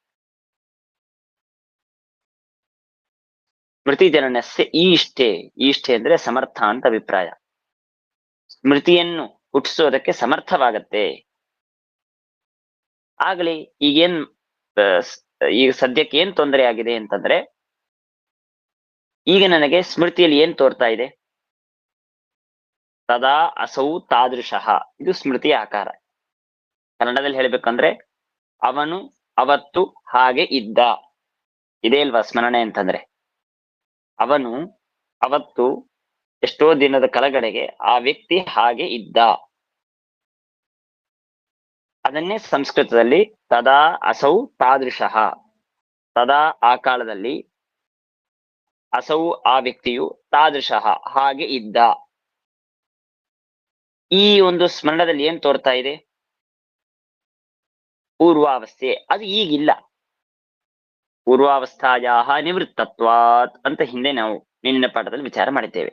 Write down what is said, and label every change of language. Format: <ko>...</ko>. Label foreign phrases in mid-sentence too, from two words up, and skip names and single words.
<sa>ಸ್ಮೃತಿ ಜನನಸ್ಯ ಈಷ್ಟೇ</sa> <kn>ಅಂದ್ರೆ ಸಮರ್ಥ ಅಂತ ಅಭಿಪ್ರಾಯ. ಸ್ಮೃತಿಯನ್ನು ಹುಟ್ಟಿಸೋದಕ್ಕೆ ಸಮರ್ಥವಾಗತ್ತೆ. ಆಗಲಿ ಈಗ ಸದ್ಯಕ್ಕೆ ಏನ್ ತೊಂದರೆ ಆಗಿದೆ ಅಂತಂದ್ರೆ, ಈಗ ನನಗೆ ಸ್ಮೃತಿಯಲ್ಲಿ ಏನ್ ತೋರ್ತಾ ಇದೆ?</kn> <sa>ತದಾ ಅಸೌ ತಾದೃಶಃ,</sa> <kn>ಇದು ಸ್ಮೃತಿಯ ಆಕಾರ. ಕನ್ನಡದಲ್ಲಿ ಹೇಳ್ಬೇಕಂದ್ರೆ ಅವನು ಅವತ್ತು ಹಾಗೆ ಇದ್ದ. ಇದೇ ಅಲ್ವಾ ಸ್ಮರಣೆ ಅಂತಂದ್ರೆ? ಅವನು ಅವತ್ತು ಎಷ್ಟೋ ದಿನದ ಕೆಳಗಡೆಗೆ ಆ ವ್ಯಕ್ತಿ ಹಾಗೆ ಇದ್ದ. ಅದನ್ನೇ ಸಂಸ್ಕೃತದಲ್ಲಿ</kn> <sa>ತದಾ ಅಸೌ ತಾದೃಶಃ,</sa> <kn>ತದಾ ಆ ಕಾಲದಲ್ಲಿ, ಅಸೌ ಆ ವ್ಯಕ್ತಿಯು, ತಾದೃಶಃ ಹಾಗೆ ಇದ್ದ. ಈ ಒಂದು ಸ್ಮರಣದಲ್ಲಿ ಏನ್ ತೋರ್ತಾ ಇದೆ? ಪೂರ್ವಾವಸ್ಥೆ. ಅದು ಈಗಿಲ್ಲ.</kn> <sa>ಪೂರ್ವಾವಸ್ಥಾಯಾಹ ನಿವೃತ್ತತ್ವಾತ್</sa> <kn>ಅಂತ ಹಿಂದೆ ನಾವು ನಿನ್ನೆ ಪಾಠದಲ್ಲಿ ವಿಚಾರ ಮಾಡಿದ್ದೇವೆ.</kn>